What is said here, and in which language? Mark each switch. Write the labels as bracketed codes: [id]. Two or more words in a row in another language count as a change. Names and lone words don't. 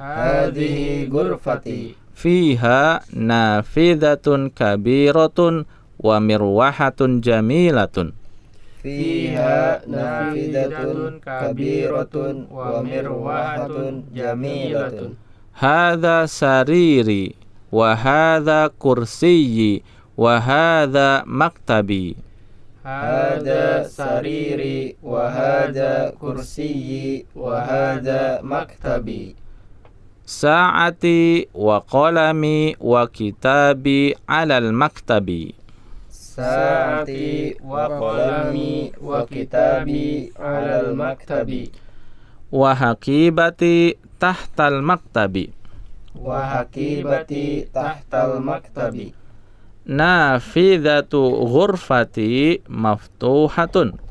[ar] فيها نافذة كبيرة ومروحة جميلة. هذا سريري وهذا كرسيي وهذا مكتبي. ساعتي وقلمي وكتابي على المكتب. وحقيبتي تحت المكتب. نافذة غرفتي مفتوحة.